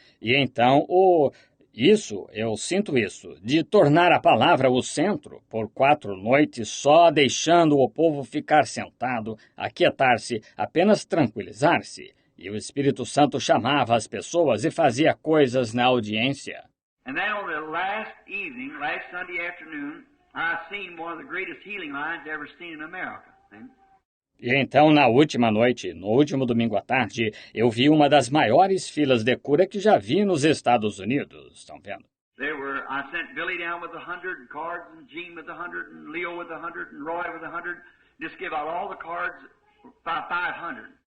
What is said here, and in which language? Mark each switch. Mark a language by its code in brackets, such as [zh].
[pt] E então eu sinto isso, de tornar a palavra o centro por 4 noites só deixando o povo ficar sentado, aquietar-se, apenas tranquilizar-se. E o Espírito Santo chamava as pessoas e fazia coisas na audiência. [en] And then on the last evening, last Sunday afternoon, I seen one of the greatest healing lines ever seen in America. [pt] E então, na última noite, no último domingo à tarde, eu vi uma das maiores filas de cura que já vi nos Estados Unidos. Estão vendo? [en] I sent Billy down with 100 cards, and Gene with 100, and Leo with 100, and Roy with 100. Just give out all the cards, 500.